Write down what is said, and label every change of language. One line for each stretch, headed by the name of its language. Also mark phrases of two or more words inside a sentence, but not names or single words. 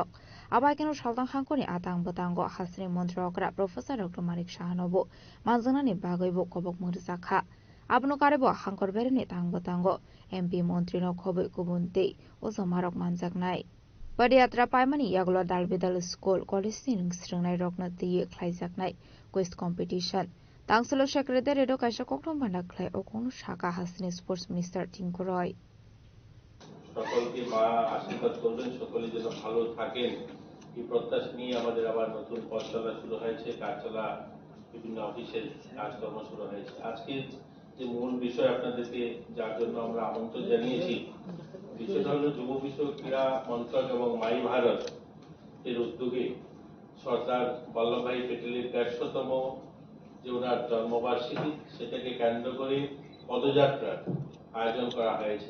Kok Borok: आबायकेनो सालतां हांकरनि आतां बतांग हासिनि मन्त्रकरा प्रोफेसर डॉक्टर मानिक साहानबो मानजोंनानि बागैबो कबक मुरजाखा आबनो कारेबो हांकर बेरानि तां बतांग एमपी मन्त्रीनो खबै गुबुनते ओजमारक मानजाकनाय पदयात्रा पायमानि यागलो दालबेदल स्कुल कलेजनि रंस्रिंनाय रकनो दिये खायजाकनाय
English: quiz competition
Kok Borok: तांसलो सेक्रेटारि द कायसा कक्टम भान्डा खलाय अकनो शाखा हासिनि
English: sports minister
Kok Borok: टिंकु रय
Bangla: সকলকে মা আশীর্বাদ করবেন, সকলে যেন ভালো থাকেন এই প্রত্যাশা নিয়ে আমাদের আবার নতুন পথ চলা শুরু হয়েছে, কাজ চলা বিভিন্ন অফিসের কাজকর্ম শুরু হয়েছে। আজকে যে মূল বিষয় আপনাদেরকে যার জন্য আমরা আমন্ত্রণ জানিয়েছি, বিষয়টা হলো যুব বিষয়ক ক্রীড়া মন্ত্রক এবং মাই ভারত এর উদ্যোগে সর্দার বল্লভভাই প্যাটেলের ১৫০তম যে ওনার জন্মবার্ষিকী সেটাকে কেন্দ্র করে পদযাত্রার আয়োজন করা হয়েছে।